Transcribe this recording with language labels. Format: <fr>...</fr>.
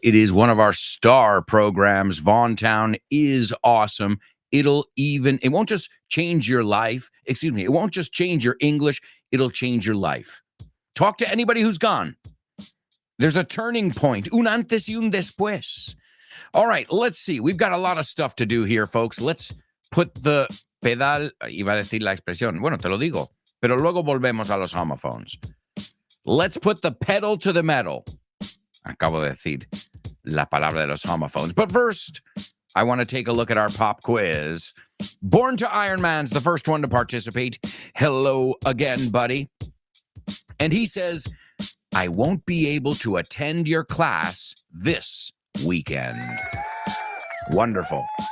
<en>It is one of our star programs. Vaughan Town is awesome. It won't just change your life. It won't just change your English. It'll change your life. Talk to anybody who's gone. There's a turning point.</en> <es>Un antes y un después.</es> <en>All right, let's see. We've got a lot of stuff to do here, folks. Let's put the pedal,</en> <es>iba a decir la expresión. Bueno, te lo digo. Pero luego volvemos a los homophones.</es> <en>Let's put the pedal to the metal.</en> <es>Acabo de decir la palabra de los homophones.</es> <en>But first, I want to take a look at our pop quiz. Born to Iron Man's the first one to participate. Hello again, buddy. And he says, I won't be able to attend your class this weekend. Wonderful.</en>